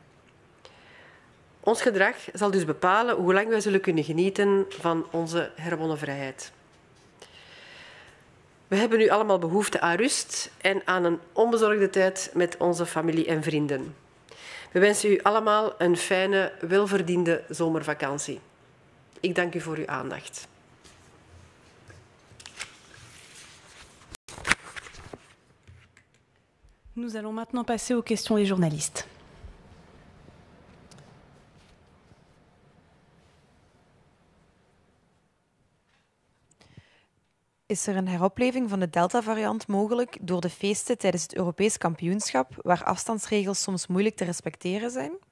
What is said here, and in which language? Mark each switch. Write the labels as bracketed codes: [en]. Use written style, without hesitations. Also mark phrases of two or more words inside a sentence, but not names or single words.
[nl] Ons gedrag zal dus bepalen hoe lang wij zullen kunnen genieten van onze herwonnen vrijheid. We hebben nu allemaal behoefte aan rust en aan een onbezorgde tijd met onze familie en vrienden. We wensen u allemaal een fijne, welverdiende zomervakantie. Ik dank u voor uw aandacht. [fr] Nous allons maintenant passer aux questions des journalistes. [nl] Is er een heropleving van de Delta-variant mogelijk door de feesten tijdens het Europees kampioenschap, waar afstandsregels soms moeilijk te respecteren zijn?